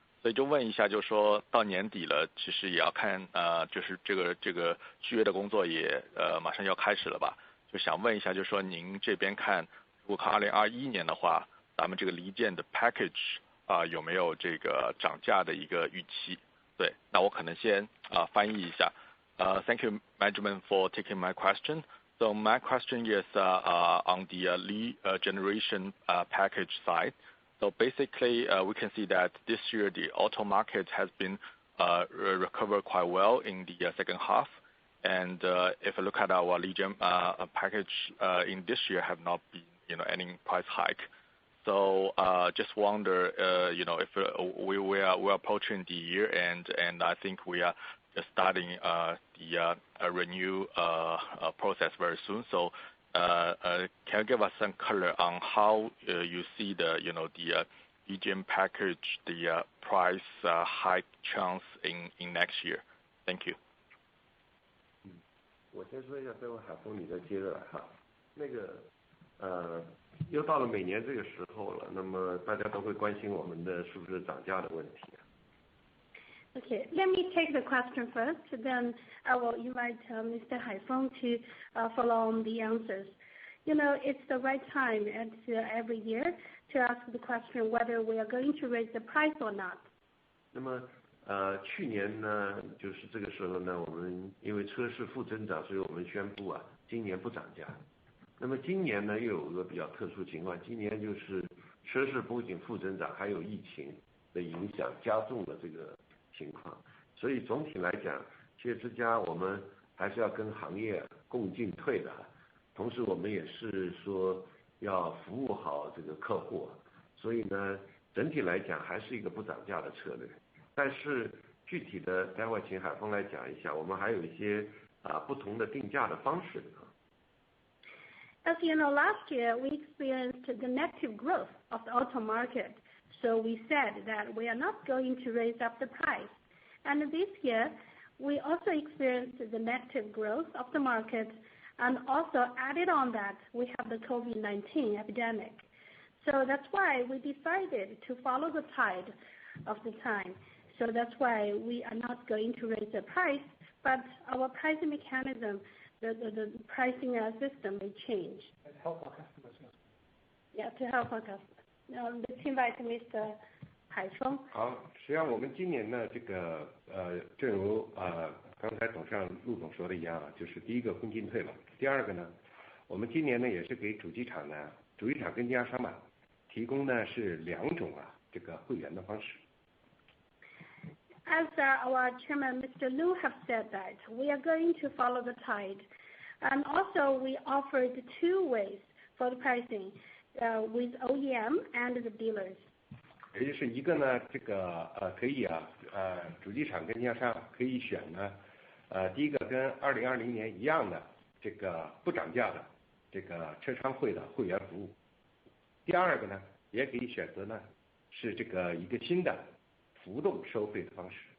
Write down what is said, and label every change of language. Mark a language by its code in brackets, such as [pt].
[zh] 所以就问一下，就是说到年底了，其实也要看就是这个续约的工作也马上要开始了吧？就想问一下，就是说您这边看，如果看2021年的话，咱们这个lead gen的 package 有没有这个涨价的一个预期？对，那我可能先翻译一下。 [en] Thank you, management, for taking my question. So my question is on the lead generation package side. So basically, we can see that this year the auto market has been recovered quite well in the second half. And if I look at our lead gen package in this year, have not been any price hike. So just wonder if we are approaching the year end, and I think we are just starting the renew process very soon. So can you give us some color on how you see the lead gen package, the price hike chance in next year? Thank you. [zh] 我先说一下，最后海峰你再接着来哈。又到了每年这个时候了，那么大家都会关心我们的是不是涨价的问题。 [en] Okay, let me take the question first, then I will invite Mr. Haifeng to follow on the answers. It's the right time every year to ask the question whether we are going to raise the price or not. [zh] 那么去年呢，就是这个时候呢，我们因为车市负增长，所以我们宣布今年不涨价。那么今年呢，又有一个比较特殊情况，今年就是车市不仅负增长，还有疫情的影响，加重了这个情况。所以总体来讲，企业之家我们还是要跟行业共进退的，同时我们也是说要服务好这个客户，所以呢，整体来讲还是一个不涨价的策略。但是具体的，待会请海峰来讲一下，我们还有一些不同的定价的方式。 [en] As you know, last year we experienced the negative growth of the auto market. So we said that we are not going to raise up the price. And this year, we also experienced the negative growth of the market, and also added on that, we have the COVID-19 epidemic. So that's why we decided to follow the tide of the time. So that's why we are not going to raise the price, but our pricing mechanism, the pricing system may change. To help our customers. Yeah, to help our customers. Let's invite Mr. Haifeng. [zh] 好，实际上我们今年呢，正如刚才陆总说的一样，就是第一个共进退了。第二个呢，我们今年呢也是给主机厂跟经销商提供呢是两种这个会员的方式。 [en] As our chairman, Mr. Lu, have said that we are going to follow the tide, and also we offered two ways for the pricing, with OEM and the dealers. [zh] 也就是一个呢，可以主机厂跟经销商可以选呢，第一个跟2020年一样的这个不涨价的这个车商会的会员服务。第二个呢，也可以选择呢是一个新的浮动收费的方式。